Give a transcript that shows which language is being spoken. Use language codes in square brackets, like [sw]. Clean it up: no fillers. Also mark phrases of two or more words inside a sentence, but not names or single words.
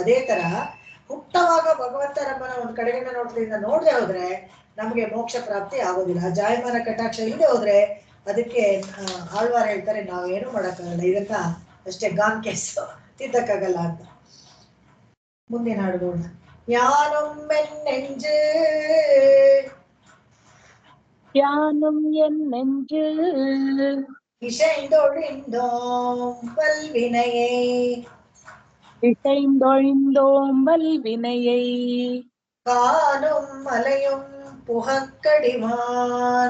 [kn] ಅದೇ ತರ ಹುಟ್ಟವಾಗ ಭಗವಂತ ನಮ್ಮನ್ನ ಒಂದ್ ಕಡೆಗಿಂದ ನೋಡದೆ ಹೋದ್ರೆ ನಮ್ಗೆ ಮೋಕ್ಷ ಪ್ರಾಪ್ತಿ ಆಗೋದಿಲ್ಲ. ಜಾಯಮಾನ ಕಟಾಕ್ಷ ಇಲ್ಲದೆ ಹೋದ್ರೆ ಅದಕ್ಕೆ ಆಳ್ವಾರ್ ಹೇಳ್ತಾರೆ ನಾವೇನು ಮಾಡಕ್ಕಾಗಲ್ಲ, ಇದನ್ನ ಅಷ್ಟೇ [en] gone case [kn] ತಿದ್ದಕ್ಕಾಗಲ್ಲ ಅಂತ. ಮುಂದಿನ ಹಾಡುಗೋಣ. ಯಾನೊಮ್ಮೆನ್ನೆಂಜು [ta] யானும் என் நெஞ்சு இசைந்தொழிந்தோம் வல்வினையை இசைந்தொழிந்தோம் வல்வினையை காணும் மலையும் புகக்கடிவான்